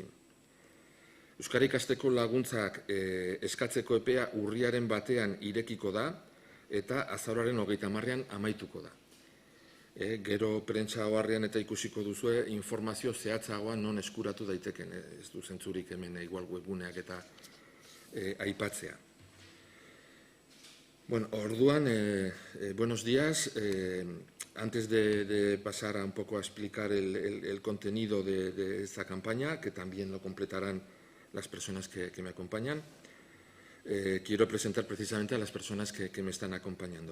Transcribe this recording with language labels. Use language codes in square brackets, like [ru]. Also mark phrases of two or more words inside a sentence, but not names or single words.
[eu] Euskara ikasteko laguntzak eskatzeko epea urriaren 1 irekiko da eta azaroaren 30 amaituko da. Gero prentsa oharrean eta ikusiko duzue informazio zehatzagoa non eskuratu daiteken. Ez du zentzurik hemen igual webguneak eta aipatzea. Bueno, orduan, [es] buenos días. Antes de pasar un poco a explicar el contenido de esta campaña, que también lo completarán las personas que me acompañan, quiero presentar precisamente a las personas que me están acompañando.